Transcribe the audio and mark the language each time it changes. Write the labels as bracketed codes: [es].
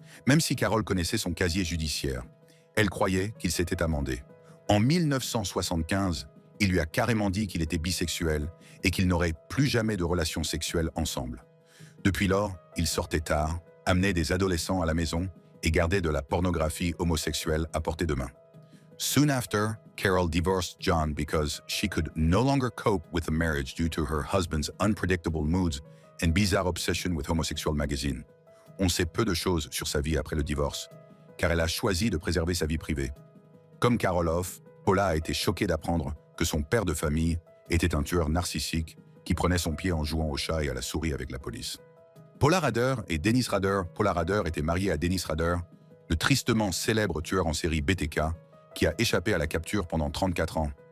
[fr] Même si Carol connaissait son casier judiciaire, elle croyait qu'il s'était amendé. En 1975, il lui a carrément dit qu'il était bisexuel et qu'ils n'auraient plus jamais de relations sexuelles ensemble. Depuis lors, il sortait tard, amenait des adolescents à la maison et gardait de la pornographie homosexuelle à portée de main. [en] Soon after, Carol divorced John because she could no longer cope with the marriage due to her husband's unpredictable moods and bizarre obsession with homosexual magazine. [fr] On sait peu de choses sur sa vie après le divorce, car elle a choisi de préserver sa vie privée. Comme Carol Hoff, Paula a été choquée d'apprendre que son père de famille était un tueur narcissique qui prenait son pied en jouant au chat et à la souris avec la police. Paula Rader et Dennis Rader. Paula Rader était mariée à Dennis Rader, le tristement célèbre tueur en série BTK, qui a échappé à la capture pendant 34 ans.